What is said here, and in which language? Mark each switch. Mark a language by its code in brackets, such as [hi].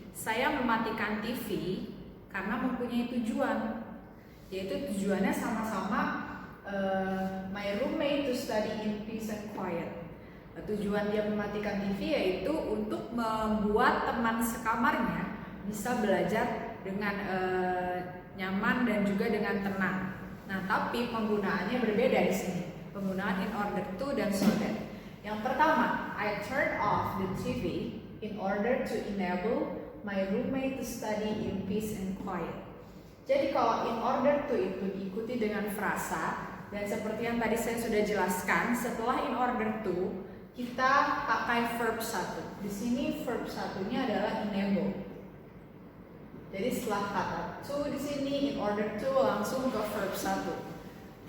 [id] Saya mematikan TV karena mempunyai tujuan, yaitu tujuannya sama-sama [en] my roommate to study in peace and quiet. [id] Tujuan dia mematikan TV yaitu untuk membuat teman sekamarnya bisa belajar dengan nyaman dan juga dengan tenang. Nah, tapi penggunaannya berbeda di sini. Penggunaan in order to dan so that. Yang pertama, [en] I turn off the TV in order to enable my roommate to study in peace and quiet. [id] Jadi kalau in order to itu diikuti dengan frasa, dan seperti yang tadi saya sudah jelaskan, setelah in order to kita pakai verb satu. Di sini verb satunya adalah enable. Jadi setelah kata to di sini in order to langsung ke verb 1.